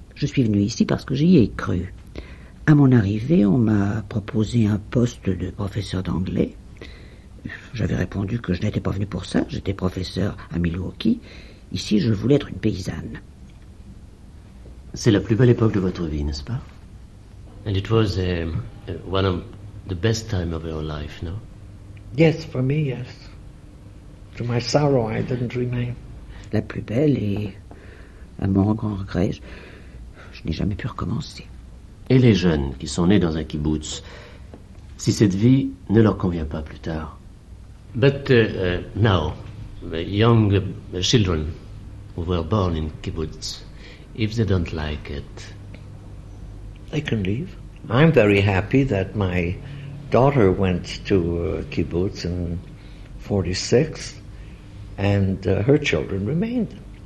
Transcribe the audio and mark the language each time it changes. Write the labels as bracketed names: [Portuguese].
[French] Je suis venu ici parce que j'y ai cru. À mon arrivée, on m'a proposé un poste de professeur d'anglais. J'avais répondu que je n'étais pas venu pour ça, j'étais professeur à Milwaukee. Ici, je voulais être une paysanne. C'est la plus belle époque de votre vie, n'est-ce pas? [English] And it was one of the best times of your life, no? Yes, for me, yes. To my sorrow, I didn't remain. [French] La plus belle et, à mon grand regret, je n'ai jamais pu recommencer. Et les jeunes qui sont nés dans un kibbutz, si cette vie ne leur convient pas plus tard? [English] But now, the young children who were born in kibbutz, if they don't like it, they can leave. I'm very happy that my daughter went to kibbutz in 46, and her children remained.